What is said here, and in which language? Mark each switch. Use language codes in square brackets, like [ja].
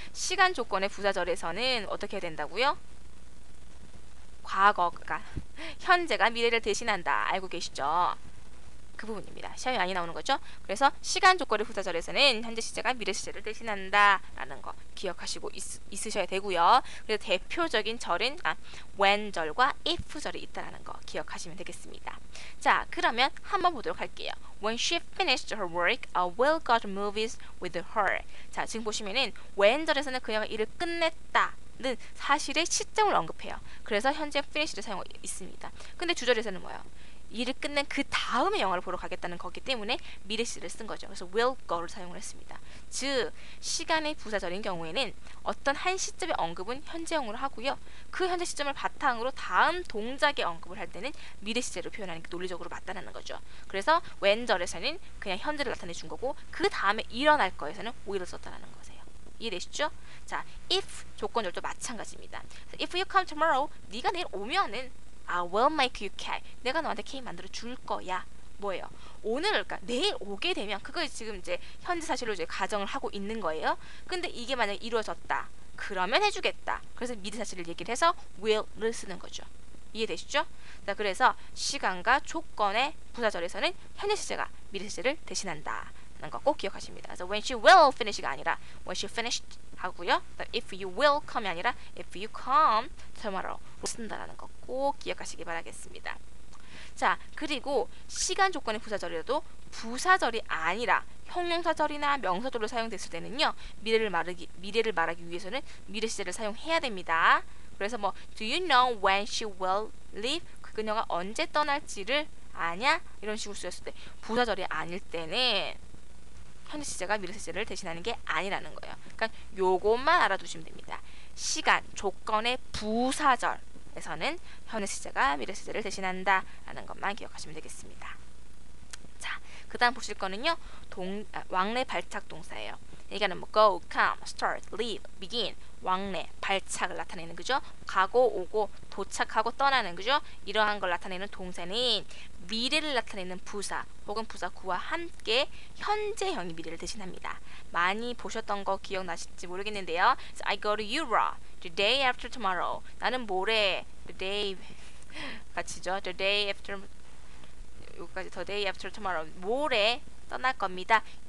[ko] 시간 조건의 부사절에서는 어떻게 해야 된다고요? 과거가 현재가 미래를 대신한다. 알고 계시죠? 그 부분입니다. 시험에 많이 나오는 거죠. 그래서 시간 조건의 부사절에서는 현재 시제가 미래 시제를 대신한다 라는 거 기억하시고 있으셔야 되고요. 그래서 대표적인 절은 when절과 if절이 있다는 거 기억하시면 되겠습니다. 자, 그러면 한번 보도록 할게요. [en] When she finished her work, Will got movies with her. [ko] 자, 지금 보시면은 when절에서는 그녀가 일을 끝냈다 는 사실의 시점을 언급해요. 그래서 현재 finish를 사용하고 있습니다. 근데 주절에서는 뭐예요? 일을 끝낸 그 다음에 영화를 보러 가겠다는 거기 때문에 미래 시제를 쓴 거죠. 그래서 will go를 사용을 했습니다. 즉, 시간의 부사절인 경우에는 어떤 한 시점의 언급은 현재형으로 하고요. 그 현재 시점을 바탕으로 다음 동작의 언급을 할 때는 미래 시제로 표현하는 게 논리적으로 맞다는 거죠. 그래서 when절에서는 그냥 현재를 나타내 준 거고 그 다음에 일어날 거에서는 will을 썼다는 거세요. 이해되시죠? 자, if 조건절도 마찬가지입니다. [en] If you come tomorrow, [ko] 네가 내일 오면은 [en] I will make you cake. [ko] 내가 너한테 케이크 만들어 줄 거야. 뭐예요? 오늘, 그러니까 내일 오게 되면 그걸 지금 이제 현재 사실로 이제 가정을 하고 있는 거예요. 근데 이게 만약에 이루어졌다. 그러면 해주겠다. 그래서 미래 사실을 얘기를 해서 will를 쓰는 거죠. 이해되시죠? 자, 그래서 시간과 조건의 부사절에서는 현재 시제가 미래 시제를 대신한다. 라는 거 꼭 기억하십니다. 그래서 [en] when she will finish [ko] 가 아니라 [en] when she finished [ko] 하고요. [en] if you will come [ko] 이 아니라 [en] if you come tomorrow [ko] 쓴다라는 거 꼭 기억하시기 바라겠습니다. 자, 그리고 시간 조건의 부사절이라도 부사절이 아니라 형용사절이나 명사절로 사용됐을 때는요. 미래를 말하기 위해서는 미래 시제를 사용해야 됩니다. 그래서 뭐 [en] do you know when she will leave? [ko] 그녀가 언제 떠날지를 아냐? 이런 식으로 쓰였을 때 부사절이 아닐 때는 현재 시제가 미래 시제를 대신하는 게 아니라는 거예요. 그러니까 요것만 알아두시면 됩니다. 시간, 조건의 부사절에서는 현재 시제가 미래 시제를 대신한다 라는 것만 기억하시면 되겠습니다. 자, 그 다음 보실 거는요. 왕래 발착 동사예요. 얘기하는 뭐 go, come, start, leave, begin, 왕래, 발착을 나타내는 그죠? 가고 오고 도착하고 떠나는 그죠? 이러한 걸 나타내는 동사는 미래를 나타내는 부사 혹은 부사구와 함께 현재형이 미래를 대신합니다. 많이 보셨던 거 기억나실지 모르겠는데요. [en] So I go to Europe the day after tomorrow. [ko] 나는 모레 the day 같이죠. [en] The day after [ko] 여기까지 [en] the day after tomorrow [ko] 모레 떠날 겁니다.